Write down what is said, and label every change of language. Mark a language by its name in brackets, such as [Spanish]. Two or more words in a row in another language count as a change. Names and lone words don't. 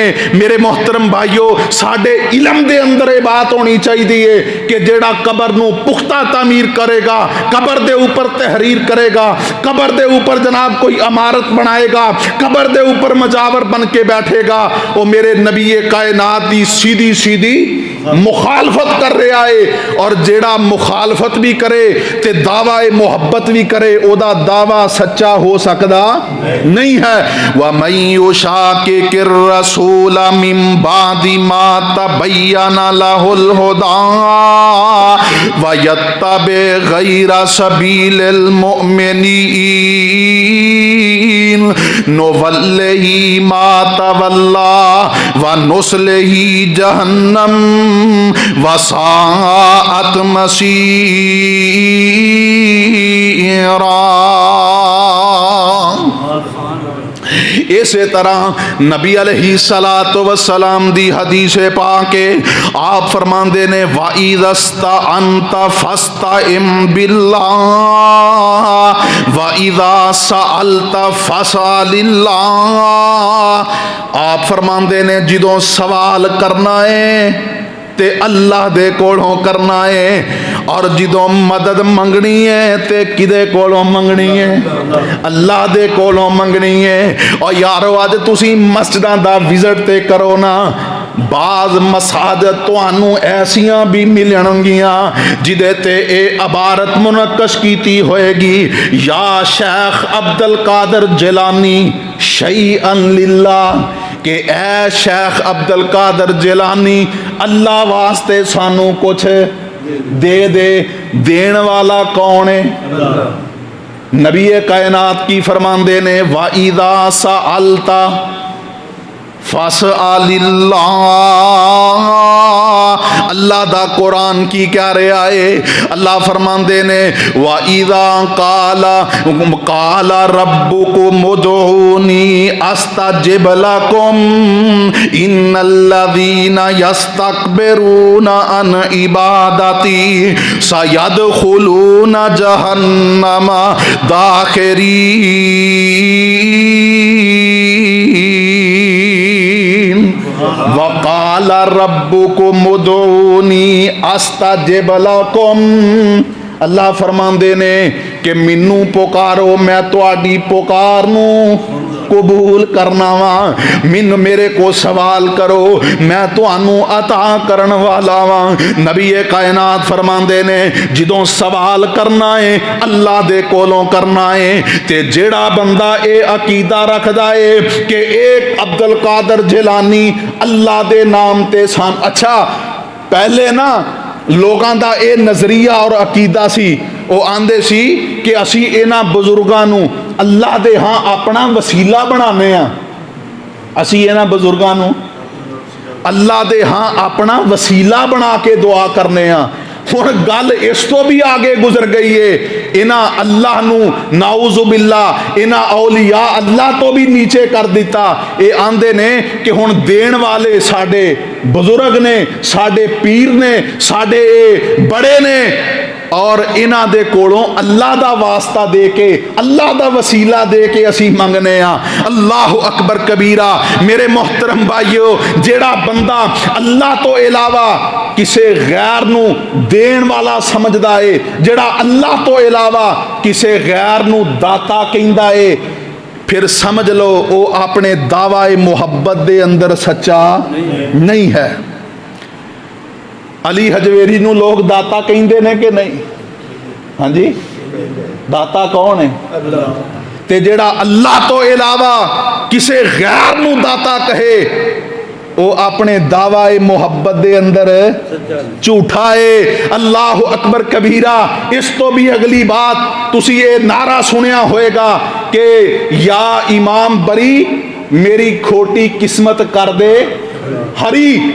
[Punjabi] میرے محترم بھائیو ساڈے علم دے اندر یہ بات ہونی چاہیے کہ جیڑا قبر نو پختہ تعمیر کرے گا، قبر دے اوپر تحریر کرے گا، قبر دے اوپر جناب کوئی عمارت بنائے گا، قبر دے اوپر مجاور بن کے بیٹھے گا، وہ میرے نبی کائنات دی سیدھی سیدھی مخالفت کر رہا ہے۔ اور جیڑا مخالفت بھی کرے تے دعوی محبت بھی کرے، او دا دعویٰ سچا ہو سکدا نہیں ہے۔ [Arabic] وَمَن يُشَاقِقِ الرَّسُولَ مِن بَعْدِ مَا تَبَيَّنَ لَهُ الْهُدَىٰ وَيَتَّبِعْ غَيْرَ سَبِيلِ الْمُؤْمِنِينَ نُوَلِّهِ مَا تَوَلَّىٰ وَنُصْلِهِ جَهَنَّمَ وَسَاءَتْ مَصِيرًا۔ [Punjabi] اسی طرح نبی [Arabic] علیہ الصلوۃ والسلام [Punjabi] دی حدیث پاک آپ فرماندے نے [Arabic] وَإِذَا اسْتَعَنْتَ فَاسْتَعِنْ بِاللَّهِ وَإِذَا سَأَلْتَ فَاسْأَلِ اللَّهِ۔ [Punjabi] آپ فرماندے نے جدوں سوال کرنا ہے تے اللہ دے کولوں کرنا ہے، اور جدوں مدد منگنی ہے تے کدے کولوں منگنی ہے؟ اللہ دے کولوں منگنی ہے۔ اور یارو اج تسی مسجداں دا وزٹ تے کرو نا، بعض مساجد تانوں ایسیاں بھی ملن گیاں جدے تے اے عبارت منقش کیتی ہوئے گی یا شیخ عبد القادر جیلانی [Arabic] شیئا للہ، [Punjabi] کہ اے شیخ عبد القادر جیلانی اللہ واسطے سانوں کچھ دے دے۔ دین والا کون ہے؟ نبی کائنات کی فرماندے نے [Arabic] وَإِذَا سَأَلْتَ فَاسْأَلِ اللَّهِ۔ [Punjabi] اللہ دا قرآن کی کیا رہا ہے؟ اللہ فرماندے نے [Arabic] وَإِذَا قَالَ رَبُّكُمُ ادْعُونِي أَسْتَجِبْ لَكُمْ إِنَّ الَّذِينَ يَسْتَكْبِرُونَ عَنْ عِبَادَتِي سَيَدْخُلُونَ جَهَنَّمَ دَاخِرِينَ۔ وَقَالَ رَبُّكُمُ ادْعُونِي أَسْتَجِبْ لَكُمْ۔ [Punjabi] اللہ فرماندے نے کہ مینوں پکارو میں تواڈی پکار نو قبول کرنا وا، میرے کو سوال کرو میں تانوں عطا کرن والا وا۔ نبی کائنات فرماندے نے جدوں سوال کرنا ہے اللہ دے کولوں کرنا ہے، تے جیڑا بندہ اے عقیدہ رکھدا ہے کہ ایک عبد القادر جیلانی اللہ دے نام تے سان، اچھا پہلے نا لوگاں دا اے نظریہ اور عقیدہ سی، وہ آندے سی کہ اسی اینا بزرگاں نو اللہ دے ہاں اپنا وسیلہ بنانے ہیں، اسی اینا بزرگاں نو اللہ دے ہاں اپنا وسیلہ بنا کے دعا کرنے ہیں۔ اور گل اس تو بھی آگے گزر گئی ہے، انہاں اللہ نو [Arabic] نعوذ باللہ [Punjabi] انہاں اولیاء اللہ تو بھی نیچے کر دیتا۔ اے آندے نے کہ ہن دین والے ساڈے بزرگ نے، ساڈے پیر نے، ساڈے بڑے نے، اور انہاں دے کولوں اللہ دا واسطہ دے کے اللہ دا وسیلہ دے کے اسی منگنے ہاں۔ [Arabic] اللہ اکبر کبیرہ۔ [Punjabi] میرے محترم بھائیو جیڑا بندہ اللہ تو علاوہ کسے غیر نو دین والا سمجھدا ہے، جیڑا اللہ تو علاوہ کسے غیر نو داتا کہندا ہے، پھر سمجھ لو وہ اپنے دعوی محبت دے اندر سچا نہیں ہے۔ علی حجویری نو لوگ داتا کہندے نے کہ نہیں؟ ہاں جی، داتا کون ہے؟ تے جیڑا اللہ تو علاوہ کسے غیر نو داتا کہے وہ اپنے دعوی محبت دے اندر جھوٹا ہے۔ [Arabic] اللہ اکبر کبیرہ۔ [Punjabi] اس تو بھی اگلی بات تسی یہ نعرہ سنیا ہوئے گا کہ یا امام بری میری کھوٹی قسمت کر دے ہری.